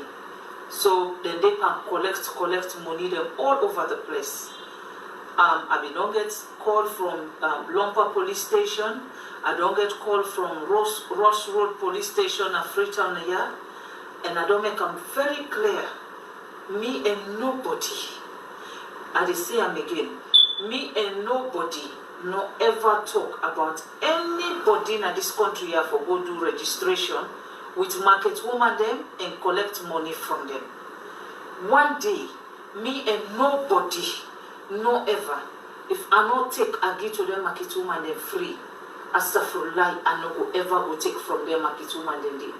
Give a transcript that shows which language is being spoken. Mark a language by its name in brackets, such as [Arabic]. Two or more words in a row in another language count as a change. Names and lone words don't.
[Krio] So then they can collect money them all over the place. I don't get call from Lompa police station. I don't get call from Ross Road police station at Freetown here. And I don't make them very clear. Me and nobody, I dey say am again, me and nobody no ever talk about anybody in this country here for go do registration with market woman them and collect money from them. One day, me and nobody, no ever, if I not take I give to them market woman them free, astaghfirullah, I no go ever go take from them market woman them day.